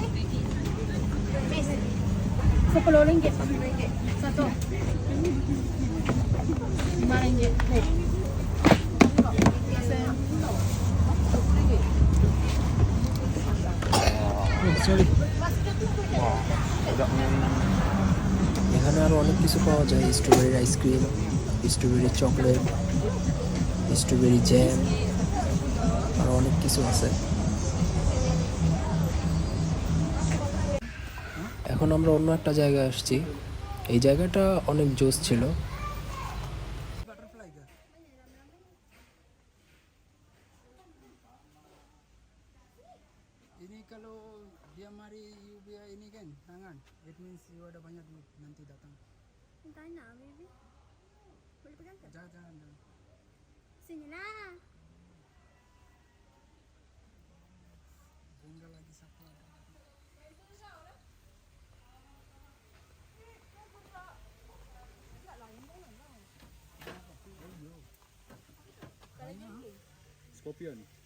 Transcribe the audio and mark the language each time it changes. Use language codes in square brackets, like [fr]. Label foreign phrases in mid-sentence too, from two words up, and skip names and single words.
[ms] Miss. 10 ringgit. Satu. 5 ringgit. Nih. [bn] এখানে আরো অনেক কিছু পাওয়া যায়, স্ট্রবেরি আইসক্রিম, স্ট্রবেরি চকলেট, স্ট্রবেরি জ্যাম, আর অনেক কিছু আছে। এখন আমরা অন্য একটা জায়গায় আসছি। এই জায়গাটা অনেক জোস ছিল। [ms] Ini kalau dia mari you biar ini kan tangan, [en] it means you [ms] ada banyak duit nanti datang. Tanya baby. Boleh pegang tak? Jangan. Sini lah. Tinggal lagi satu. Scorpion.